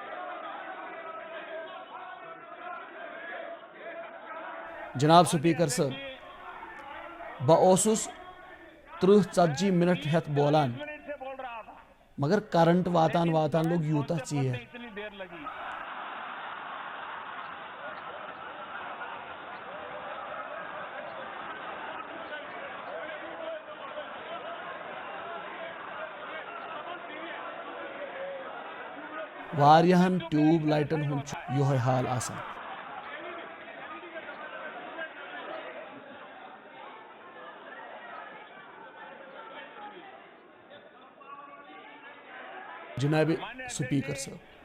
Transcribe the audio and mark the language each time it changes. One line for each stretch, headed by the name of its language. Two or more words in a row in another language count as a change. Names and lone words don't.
Kashmiri: جناب سپیکر صاحب بہ اوسس 30-40 منٹ ہیت بولان
Hindi: मिनट से बोल रहा था,
Kashmiri: مگر کرنٹ واتان واتان لوگ یوتہ ژیر
Hindi: इतनी देर लगी।
Kashmiri: واریاہن ٹیوب لائٹن ہند چھُ یہوے حال آسان جناب سپیکر صاحب